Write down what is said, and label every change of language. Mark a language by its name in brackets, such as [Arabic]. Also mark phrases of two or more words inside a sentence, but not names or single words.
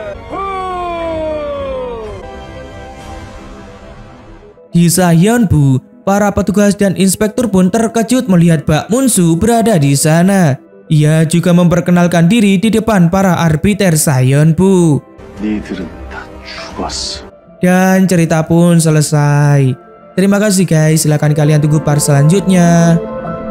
[Indonesian] Di Sahyonbu, Para petugas dan inspektur pun terkejut melihat Bak Munsu berada di sana. Ia juga memperkenalkan diri di depan para arbiter Sahyonbu. [Korean] 니들은 다 죽었어. [Indonesian] Dan cerita pun selesai. [English] Terima kasih guys, [Indonesian] silahkan kalian tunggu part selanjutnya.